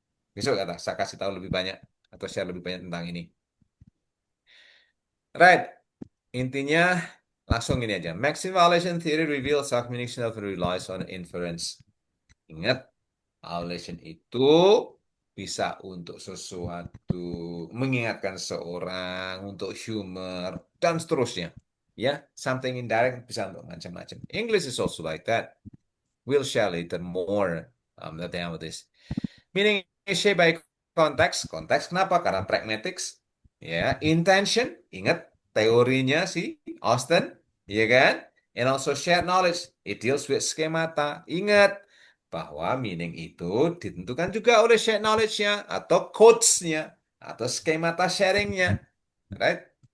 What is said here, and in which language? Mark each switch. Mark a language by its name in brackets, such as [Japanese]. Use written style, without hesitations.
[Indonesian] Besok kata saya kasih tahu lebih banyak atau share lebih banyak tentang ini. Right, intinya langsung ini aja. [English] Maximum violation theory reveals how communication often relies on inference. [Indonesian] Ingat, violation itu bisa untuk sesuatu, mengingatkan seorang, untuk humor, dan seterusnya. Ya, [English] something indirect [Indonesian] bisa untuk macam-macam. [English] English is also like that. We'll share later more about this. Meaning is shaped by context. [Indonesian] Konteks kenapa? Karena pragmatics. Ya, intention. Ingat teorinya si Austin, ya kan? [English] And also shared knowledge. It deals with schemata. [Indonesian] Ingat bahwa meaning itu ditentukan juga oleh shared knowledge-nya atau codes-nya atau schemata sharing-nya, right?